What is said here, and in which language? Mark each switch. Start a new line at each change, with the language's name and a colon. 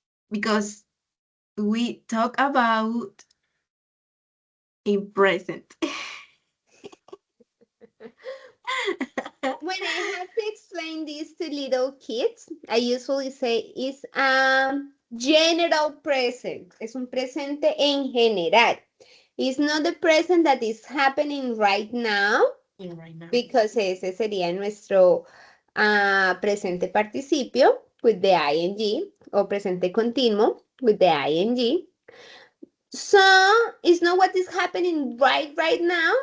English: because we talk about in present. When I have to explain this to little kids, I usually say it's general present.
Spanish: Es un presente en general.
English: It's not the present that is happening right now, Right now. because
Spanish: ese sería nuestro presente participio
English: with the ing
Spanish: o presente continuo with the ing.
English: So it's not what is happening right now.